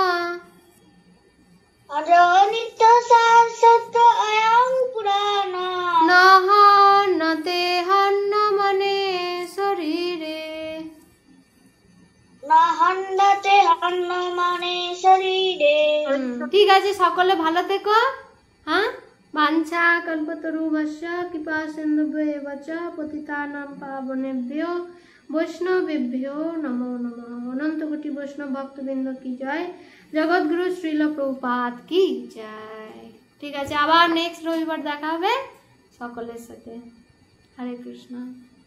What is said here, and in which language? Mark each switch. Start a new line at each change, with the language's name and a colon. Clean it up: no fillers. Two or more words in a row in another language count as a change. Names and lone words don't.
Sanskrit: অজনিত্য শাশ্বত অয়ং পুরাণ। ন হন্যতে হন্যমানে শরীরে। ন হন্যতে হন্যমানে শরীরে।
Bangla: ঠিক আছে, সকলে ভালো থেকো। হ্যাঁ,
Sanskrit: বাঞ্ছা কল্পতরুভ্যশ্চ কৃপা সিন্ধুভ্যেব চ পতিতানাং পাবনেভ্যো বৈষ্ণবেভ্যো নমো নমঃ।
Bangla: অনন্ত কোটি বৈষ্ণব ভক্তবৃন্দ কি জয়। জগৎগুরু শ্রীল প্রভুপাদ কি জয়। ঠিক আছে, আবার নেক্সট রবিবার দেখা হবে সকলের সাথে। হরে কৃষ্ণ।